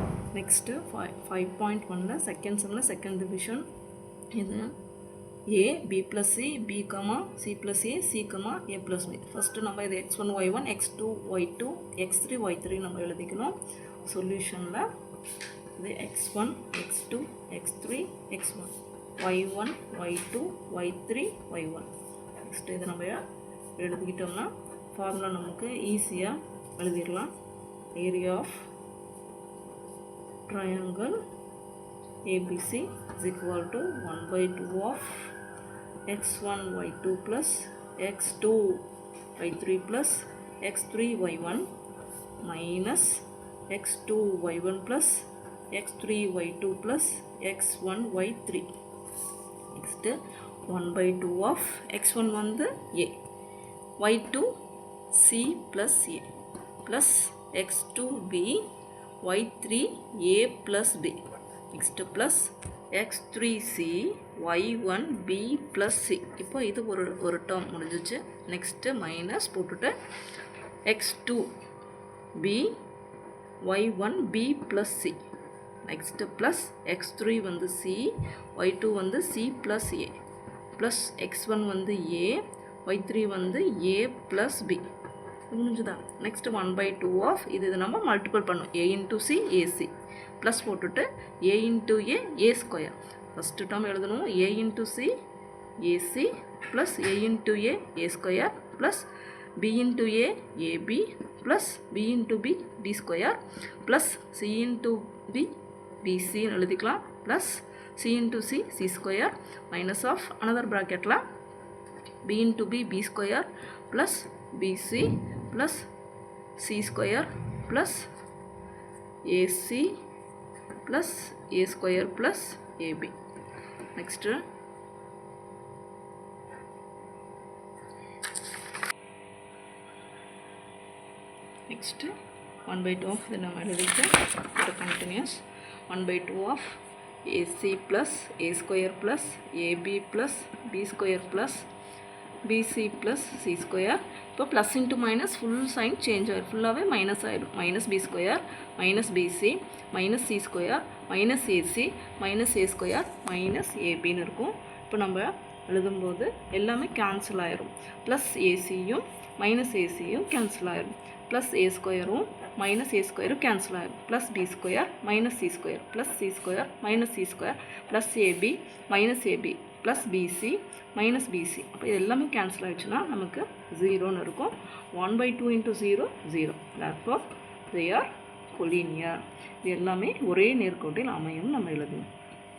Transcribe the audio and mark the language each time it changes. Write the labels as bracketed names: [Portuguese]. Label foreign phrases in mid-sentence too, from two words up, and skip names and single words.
[Tamil] நெக்ஸ்ட்டு 5.1ல [English] second sum-il second division. இது a b plus c b comma c plus a c comma a plus b. [Tamil] ஃபஸ்ட்டு நம்ம இது x1 y1 x2 y2 x3 y3 நம்ம எழுதிக்கணும். சொல்யூஷனில் இது x1 x2 x3 x1 y1 y2 y3 y1. நெக்ஸ்ட்டு இதை நம்ம எழுதிக்கிட்டோம்னா ஃபார்முலா நமக்கு ஈஸியாக எழுதிடலாம். [English] area of triangle ABC is equal to 1/2 of x1 y2 plus x2 y3 plus x3 y1 minus x2 y1 plus x3 y2 plus x1 y3. Next 1/2 of x1 வந்து a, y2 c plus a plus x2 b, y3 a plus b. Next plus x3c y1 b plus c. [Tamil] இப்போ இது ஒரு டேர்ம் முடிஞ்சிச்சு. நெக்ஸ்ட்டு மைனஸ் போட்டுட்டு [English] x2 b y1 b plus c. next plus x3 வந்து c y2 வந்து c plus a plus x1 வந்து a y3 வந்து a plus b. [Tamil] முடிஞ்சுதா? [English] next 1/2 of [Tamil] இது நம்ம மல்டிபிள் பண்ணோம். a இன்ட்டு சி ஏசி ப்ளஸ் போட்டுட்டு a இன்ட்டு [English] a square. first term [Tamil] எழுதணும் a இன்ட்டு சி ஏசி ப்ளஸ் a இன்ட்டு [English] a square ப்ளஸ் b இன்ட்டு ஏபி ப்ளஸ் b இன்ட்டு பி ஸ்கொயர் ப்ளஸ் சி இன்ட்டு பிசின்னு எழுதிக்கலாம் ப்ளஸ் சி இன்ட்டு சி ஸ்கொயர் மைனஸ் ஆஃப் அனதர் ப்ராக்கெட்டில் b இன்ட்டு பி ஸ்கொயர் ப்ளஸ் பிசி plus c square plus ac plus a square plus ab. Next next 1/2 of the number continuous 1/2 of ac plus a square plus ab plus b square plus bc plus c square. [Tamil] இப்போ ப்ளஸ் இன்ட்டு மைனஸ் [English] full sign change [Tamil] ஆகிடும், ஃபுல்லாகவே மைனஸ் ஆகிடும். [English] minus b square minus bc minus c square minus ac minus a square minus ஏபின்னு இருக்கும். [Tamil] இப்போ நம்ம எழுதும்போது எல்லாமே கேன்சல் ஆகிடும். ப்ளஸ் ஏசியும் மைனஸ் ஏசியும் கேன்சல் ஆகிடும். [English] plus a squarum [Tamil] மைனஸ் ஏ ஸ்கொயரும் கேன்சல் ஆகிடும். [English] plus b square minus c square plus c square minus c square plus ab minus ab plus bc minus bc. [Tamil] அப்போ இது எல்லாமே கேன்சல் ஆகிடுச்சுன்னா நமக்கு 0ன்னு இருக்கும். [English] 1/2 இன்ட்டு 0 0. therefore they are collinear. [Tamil] இது எல்லாமே ஒரே நேர்கோட்டில் அமையும் நம்ம எழுதணும்.